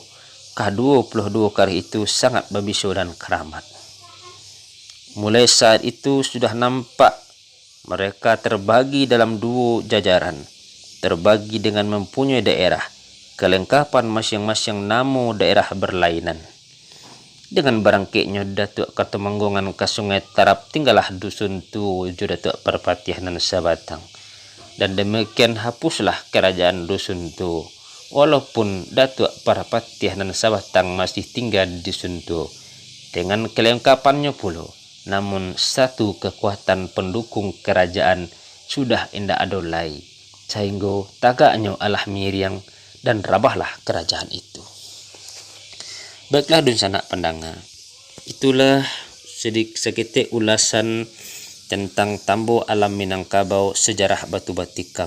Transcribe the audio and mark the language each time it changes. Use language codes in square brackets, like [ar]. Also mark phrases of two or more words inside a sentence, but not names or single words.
[id] Ke-22 karih itu sangat berbisa dan keramat. Mulai saat itu sudah nampak mereka terbagi dalam 2 jajaran, terbagi dengan mempunyai daerah, kelengkapan masing-masing nama daerah berlainan. Dengan barangkitnya Datuk Katemanggungan ke Sungai Tarap, tinggallah Dusuntu Datuk Parapatih nan Sabatang. Dan demikian hapuslah kerajaan Dusuntu. Walaupun Datuk Parapatih nan Sabatang masih tinggal di Dusuntu dengan kelengkapannya pula, namun satu kekuatan pendukung kerajaan sudah indah adolai, sehingga [min] tagaknya alah miriang [id] dan rabahlah kerajaan itu. Baiklah [min] dun sanak [id] pendengar, itulah seketik ulasan tentang Tambo Alam Minangkabau sejarah Batu Batikam.